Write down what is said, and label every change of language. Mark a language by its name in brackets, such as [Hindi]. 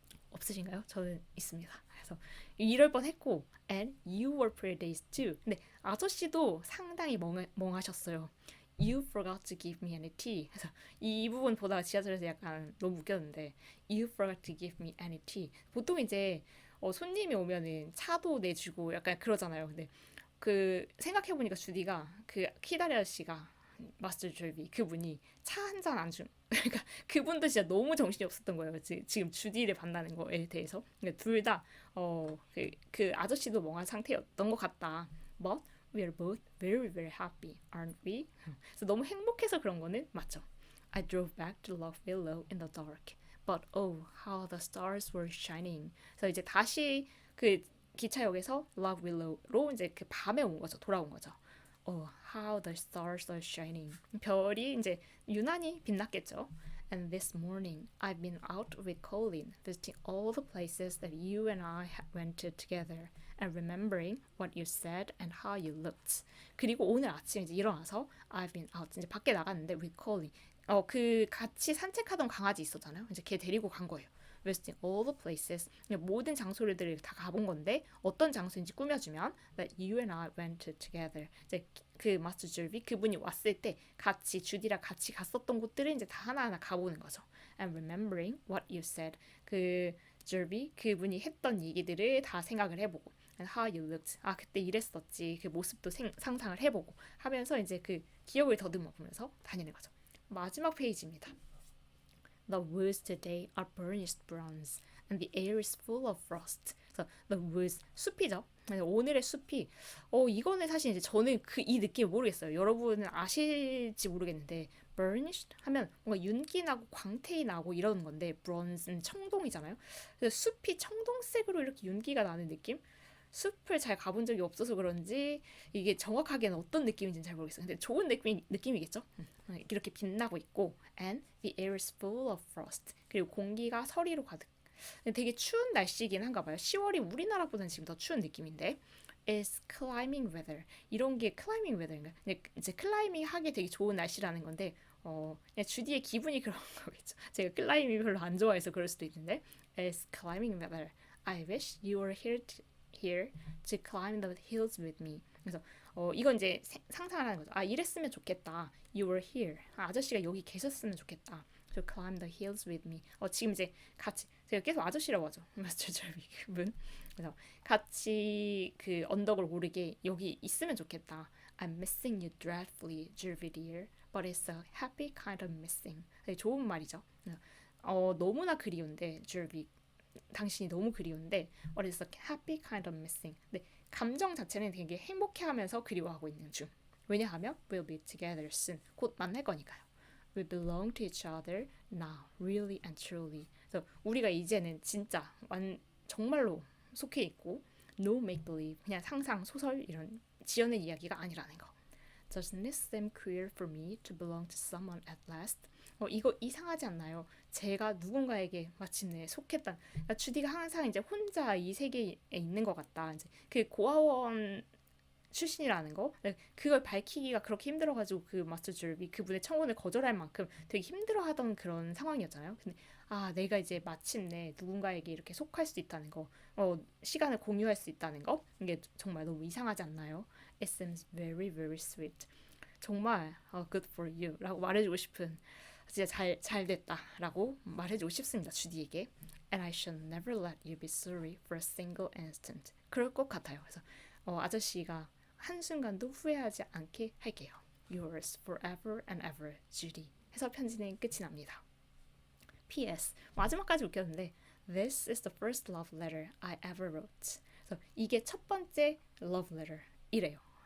[Korean] 없으신가요? 저는 있습니다. 그래서 이럴 뻔했고 [English] and you were pretty dazed too. [Korean] 근데 아저씨도 상당히 멍하셨어요. [English] You forgot to give me any tea. [Korean] 그래서 이 부분 보다가 지하철에서 약간 너무 웃겼는데 [English] You forgot to give me any tea. [Korean] 보통 이제 손님이 오면은 차도 내주고 약간 그러잖아요. 근데 생각해보니까 주디가 키다리 아저씨가 마스터 졸비 그분이 차 한 잔 안 준. 그러니까 그분도 진짜 너무 정신이 없었던 거예요. 지금 주디를 만나는 거에 대해서. 그러니까 둘 다 그 아저씨도 멍한 상태였던 것 같다. [English] But we are both very very happy, aren't we? [Korean] 그래서 너무 행복해서 그런 거는 맞죠. [English] I drove back to Lock Willow in the dark, but oh how the stars were shining. [Korean] 그래서 이제 다시 기차역에서 Lock Willow로 이제 밤에 돌아온 거죠. [English] Oh, how the stars are shining. [Korean] 별이 이제 유난히 빛났겠죠. [English] And this morning, I've been out with Colin, visiting all the places that you and I went to together, and remembering what you said and how you looked. [Korean] 그리고 오늘 아침 이제 일어나서 [English] I've been out, [Korean] 이제 밖에 나갔는데 [English] with Colin. [Korean] 같이 산책하던 강아지 있었잖아요. 이제 걔 데리고 간 거예요. [English] Visiting all the places. [Korean] 모든 장소들을 다 가본 건데 어떤 장소인지 꾸며주면 [English] that you and I went together. [Korean] 이제 마스터 줄비 그분이 왔을 때 같이 주디랑 같이 갔었던 곳들을 이제 다 하나하나 가보는 거죠. [English] And remembering what you said. [Korean] 줄비 그분이 했던 얘기들을 다 생각을 해보고 [English] and how you looked. [Korean] 그때 이랬었지. 그 모습도 상상을 해보고 하면서 이제 기억을 더듬어 보면서 다니는 거죠. 마지막 페이지입니다. [English] The woods today are burnished bronze, and the air is full of frost. [Korean] 그래서 the woods 숲이죠. 그래서 오늘의 숲이 이거는 사실 이제 저는 이 느낌 모르겠어요. 여러분은 아실지 모르겠는데 burnished 하면 뭔가 윤기 나고 광택이 나고 이러는 건데 bronze는 청동이잖아요. 그래서 숲이 청동색으로 이렇게 윤기가 나는 느낌? 숲을 잘 가본 적이 없어서 그런지 이게 정확하게는 어떤 느낌인지는 잘 모르겠어요. 근데 좋은 느낌이겠죠? 이렇게 빛나고 있고 [English] and the air is full of frost. [Korean] 그리고 공기가 서리로 가득. 되게 추운 날씨긴 한가 봐요. 10월이 우리나라보다는 지금 더 추운 느낌인데 [English] is climbing weather. [Korean] 이런 게 climbing weather인가요? 이제 클라이밍 하기 되게 좋은 날씨라는 건데 그냥 주디의 기분이 그런 거겠죠. 제가 클라이밍 별로 안 좋아해서 그럴 수도 있는데 [English] is climbing weather. I wish you were here to climb the hills with me. [Korean] 그래서 이건 이제 상상하는 거죠. 이랬으면 좋겠다. [English] You were here. [Korean] 아저씨가 여기 계셨으면 좋겠다. [English] To climb the hills with me. [Korean] 지금 이제 같이 제가 계속 아저씨라고 하죠. 마스터 절비 그분. 그래서 같이 그 언덕을 오르게 여기 있으면 좋겠다. [English] I'm missing you dreadfully, Jervy dear, but it's a happy kind of missing. [Korean] 되게 좋은 말이죠. 너무나 그리운데, [English] Jervy, [Korean] 당신이 너무 그리운데, [English] but it's a happy kind of missing. [Korean] 근데 감정 자체는 되게 행복해하면서 그리워하고 있는 중. 왜냐하면 [English] we'll be together soon. [Korean] 곧 만날 거니까요. [English] We belong to each other now, really and truly. [Korean] 그래서 우리가 이제는 진짜 정말로 속해 있고 [English] no make believe [Korean] 그냥 상상 소설 이런 지어낸 이야기가 아니라는 거. [English] Doesn't it seem queer for me to belong to someone at last? [Korean] 이거 이상하지 않나요? 제가 누군가에게 마침내 속했다. 그러니까 주디가 항상 이제 혼자 이 세계에 있는 것 같다. 이제 그 고아원 출신이라는 거 그걸 밝히기가 그렇게 힘들어가지고 그 마스터 줄비 그분의 청혼을 거절할 만큼 되게 힘들어하던 그런 상황이었잖아요. 근데 내가 이제 마침내 누군가에게 이렇게 속할 수 있다는 거 시간을 공유할 수 있다는 거 이게 정말 너무 이상하지 않나요? [English] It seems very very sweet. [Korean] 정말 [English] good for you [Korean] 라고 말해주고 싶은 진짜 잘 됐다 라고 말해주고 싶습니다. 주디에게 [English] And I shall never let you be sorry for a single instant. [Korean] 그럴 것 같아요. 그래서 아저씨가 한순간도 후회하지 않게 할게요. [English] Yours forever and ever, Judy. [Korean] 해서 편지는 끝이 납니다. [English] P.S. [Korean] 마지막까지 웃겼는데 [English] This is the first love letter I ever wrote. [Korean] 그래서 이게 첫 번째 love letter 이래요.